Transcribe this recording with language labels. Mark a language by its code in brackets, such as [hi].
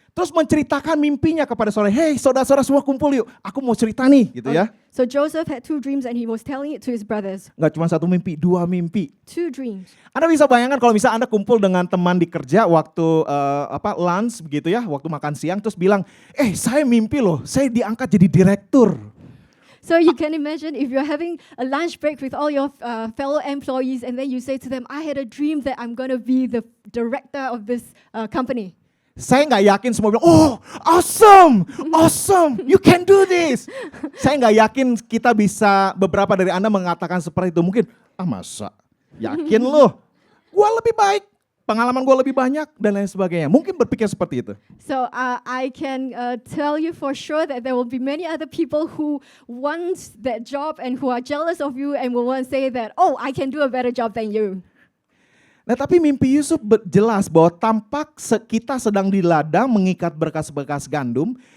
[id] Terus menceritakan mimpinya kepada saudara. Hey, saudara-saudara semua kumpul yuk. Aku mau cerita nih, gitu ya. [en] So Joseph had 2 dreams and he was telling it to his brothers. [id] Nggak cuma 1 mimpi, 2 mimpi. [en] 2 dreams. [id] Anda bisa bayangkan kalau misalnya Anda kumpul dengan teman di kerja waktu lunch begitu ya, waktu makan siang terus bilang, saya mimpi loh, saya diangkat jadi direktur. [en] So you can imagine if you're having a lunch break with all your fellow employees and then you say to them, I had a dream that I'm going to be the director of this company. [id] Saya nggak yakin semua bilang, [en] oh awesome, you can do this. [id] Saya nggak yakin kita bisa, beberapa dari Anda mengatakan seperti itu. Mungkin, masa? Yakin loh, gue lebih baik, pengalaman gue lebih banyak, dan lain sebagainya. Mungkin berpikir seperti itu. [en] So I can tell you for sure that there will be many other people who want that job and who are jealous of you and will want to say that, oh, I can do a better job than you. [id] Nah, tapi mimpi Yusuf jelas bahwa tampak kita sedang di ladang mengikat berkas-berkas gandum.